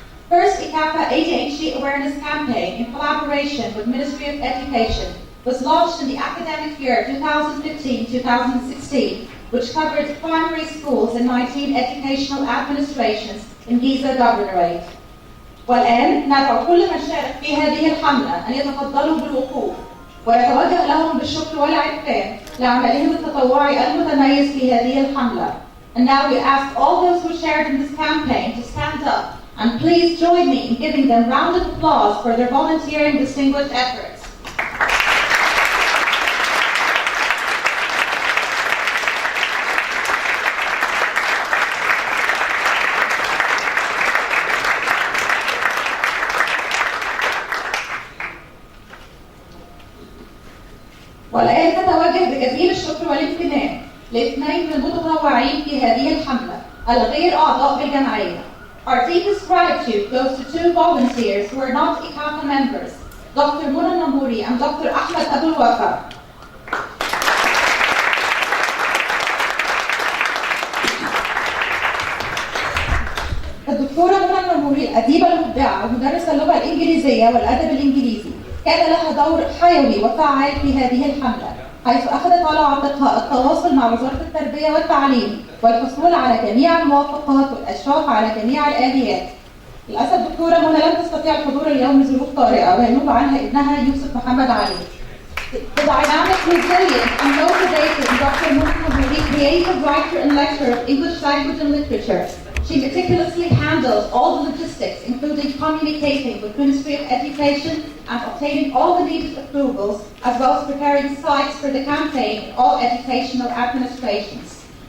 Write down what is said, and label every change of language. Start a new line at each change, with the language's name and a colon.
English: First, ICPAP ADHD Awareness Campaign, in collaboration with Ministry of Education, was launched in the academic year 2015-2016, which covered primary schools in 19 educational administrations in Giza Governorate.
Arabic: والآن ندعو كل من شارك في هذه الحملة أن يتفضلوا بالوقوف ويتوجه لهم بالشكر والعرفان لعملهم التطوعي المتميز في هذه الحملة.
English: And now we ask all those who shared in this campaign to stand up and please join me in giving them round of applause for their volunteering distinguished efforts.
Arabic: والآن نتوجه بجزيل الشكر والامتنان لاثنين من المتطوعين في هذه الحملة الغير أعضاء بالجمعية.
English: Our deepest gratitude goes to two volunteers who are not ICPAP members, Dr. Muna Namouri and Dr. Ahmed Abul Wafa.
Arabic: الدكتورة منى نموري الأديبة المبدعة ومدرسة اللغة الإنجليزية والأدب الإنجليزي كان لها دور حيوي وفعال في هذه الحملة، حيث أخذت على عاتقها التواصل مع وزارة التربية والتعليم والحصول على جميع الموافقات والإشراف على جميع الآليات. للأسف الدكتورة منى لم تستطيع الحضور اليوم لظروف طارئة وينوب عنها ابنها يوسف محمد علي.
English: The dynamic, resilient, and motivated Dr. Muna Namouri, creative writer and lecturer of English language and literature. She meticulously handles all the logistics, including communicating with Ministry of Education and obtaining all the needed approvals, as well as preparing sites for the campaign in all educational administrations.